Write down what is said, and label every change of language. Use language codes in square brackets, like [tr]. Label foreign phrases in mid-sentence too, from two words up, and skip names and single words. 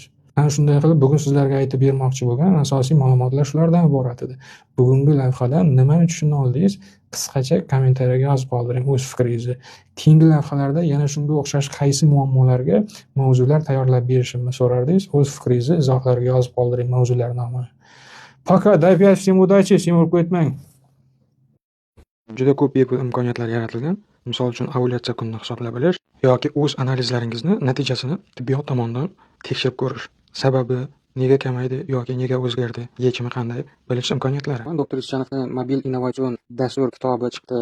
[uz] Ana shunday qilib bugun sizlarga aytib bermoqchi bo'lgan asosiy ma'lumotlar shulardan iborat edi. Bugungi lavhadan nimani tushuna oldingiz, qisqacha kommentariyaga yozib qoldiring o'z fikringizni. Keyingi lavhalarda yana shunga o'xshash qaysi muammolarga mavzular tayyorlab berishimni so'rardingiz, o'z fikringizni izohlarga yozib qoldiring mavzular nomini. [ru] Пока, дай опять всем удачи, всем o'tmang. [uz] Juda ko'p bepul imkoniyatlar yaratilgan. Misol uchun ovulyatsiya kunini hisoblab bilish yoki o'z analizlaringizni natijasini tibbiyot tomonidan tekshirib ko'rish. Sababi Nega kamaydi yoki nega o'zgardi? Yechimi qanday? Bilish imkoniyatlari. Doktor Ishchanovning Mobil innovatsion dastur kitobi chiqdi.